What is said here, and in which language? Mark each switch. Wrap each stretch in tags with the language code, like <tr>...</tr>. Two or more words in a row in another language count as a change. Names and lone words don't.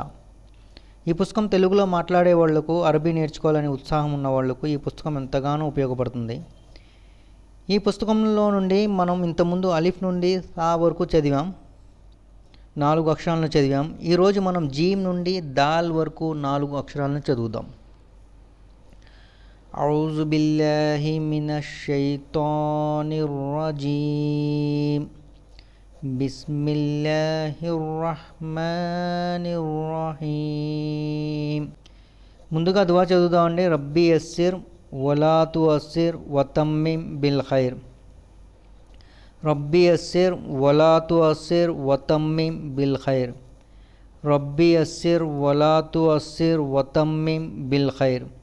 <te>ఈ పుస్తకం తెలుగులో మాట్లాడే వాళ్లకు, అరబీ నేర్చుకోవాలని ఉత్సాహం ఉన్న వాళ్లకు ఈ పుస్తకం ఎంతగానో ఉపయోగపడుతుంది. ఈ పుస్తకంలో నుండి మనం ఇంతకుముందు అలిఫ్ నుండి సా వరకు చదివాం, 4 అక్షరాలను చదివాం. ఈరోజు మనం జీమ్ నుండి దాల్ వరకు 4 అక్షరాలను చదువుదాం.</te> <ar>أعوذ بالله من الشيطان الرجيم بسم الله الرحمن الرحيم.</ar> <te>ముందుగా దువా చదువుదామండి.</te> <ar>رب يسر ولا تعسر وتمم بالخير. رب يسر ولا تعسر وتمم بالخير. رب يسر ولا تعسر وتمم بالخير.</ar>